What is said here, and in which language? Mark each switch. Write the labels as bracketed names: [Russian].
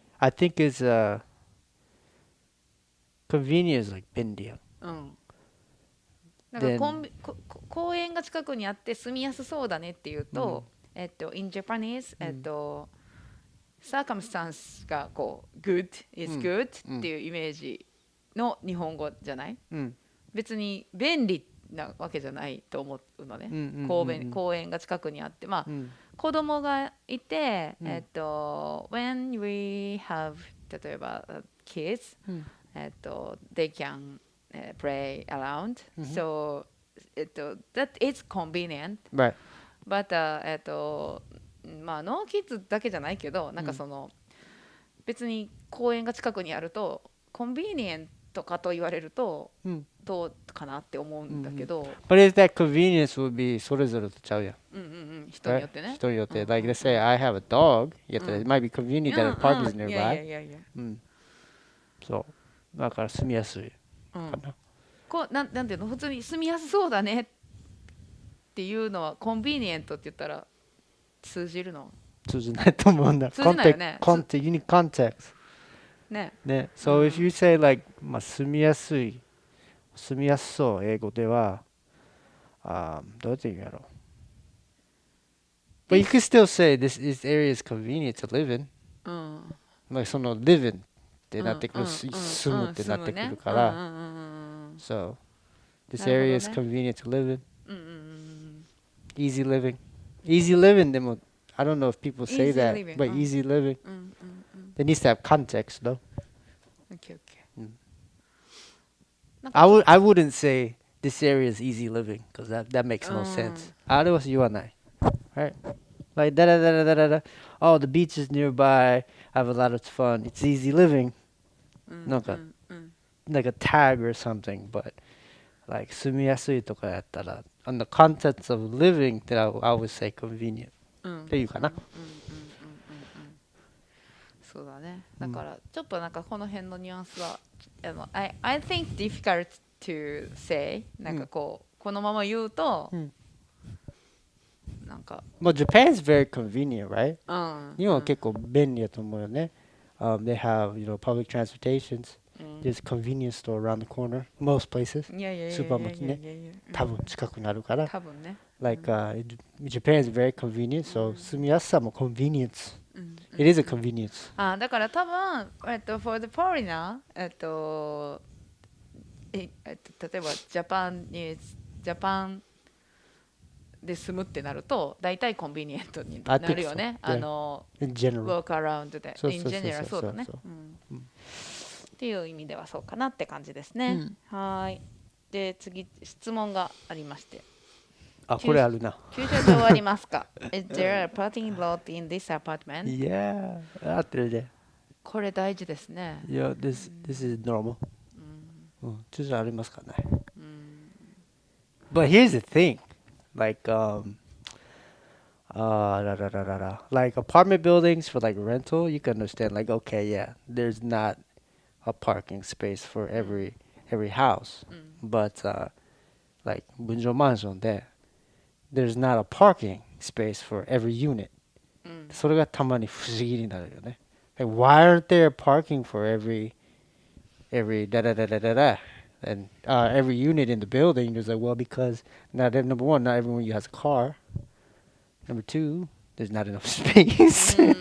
[English] I think it's convenient is like [Japanese] 便利や。なんか公園が近くにあって住みやすそうだねっていうと、 [English] in Japanese circumstance [Japanese] がこう [English] good is good [Japanese] っていうイメージの日本語じゃない、別に便利なわけじゃないと思うのね、公園が近くにあって、まあ、子供がいて、 [English] when we have [Japanese] 例えば kids、 [English] they can play around. So, that is convenient. Right. [Japanese] But, まあ、ノーキッズだけじゃないけど、なんかその、別に公園が近くにあると、コンビニエントかと言われると、どうかなって思うんだけど。 [English] But is that convenience would be [Japanese] それぞれとちゃうやん。人によってね。人によって。 [English] Like, let's say I have a dog. It might be convenient that a park is nearby. [Japanese] そう。だから住みやすい。なんていうの普通に住みやすそうだねっていうのはコンビニエントって言ったら通じるの通じないと思うんだ。通じないよね。 [English] You need context. [Japanese] ね。 [English] So if you say like [Japanese] まあ住みやすい、住みやすそう英語ではどうやって言うんやろ。 [English] But you can still say this area is convenient to live in. [Japanese] まあその [English] live in [Japanese] ってなってくる、住むってなってくるから。 [English] So, this area is convenient to live in. Easy living. Easy living, I don't know if people say that, but easy living. There needs to have context, though. Okay. I wouldn't say this area is easy living, because that makes no sense. [Japanese] あれは言わない。 [English] Right? Like, oh, the beach is nearby. I have a lot of fun. It's easy living. [Japanese] なんか [English] like a tag or something, but like [Japanese] 住みやすいとかやったら [English] on the contents of living that I would say convenient [Japanese] っていうかな。そうだね。だからちょっとなんかこの辺のニュアンスは [English] I think difficult to say [Japanese] なんかこのまま言うとなんか [English] But Japan is very convenient, right? [Japanese] 日本は結構便利だと思うよね。 [English] They have, public transportations. There's a convenience store around the corner. Most places. [Japanese] スーパーもね、多分近くにあるから。多分ね。 [English] Like, Japan is very convenient, so [Japanese] 住みやすさも [English] convenience. It is a convenience. [Japanese] だから多分、 [English] for the foreigner, [Japanese] 例えばジャパンで住むってなると大体コンビニエントになるよね。 [English] In general. Walk around で。 In general [Japanese] そうだね。っていう意味ではそうかなって感じですね。はい。で次質問がありまして。これあるな。駐車場ありますか？ [English] Is there a parking lot in this apartment? Yeah. [Japanese] あってるで。これ大事ですね。 [English] Yeah, this is normal. [Japanese] 駐車場ありますかね。 [English] But here's the thing. Like like apartment buildings for like rental, you can understand like okay, yeah, there's not a parking space for every house. But like [Japanese] 分譲マンションで [English] there's not a parking space for every unit. [Japanese] それがたまに不思議になるよね。 [English] Like why aren't there parking for every and every unit in the building is like, well, because number one, not everyone has a car. Number two, there's not enough space.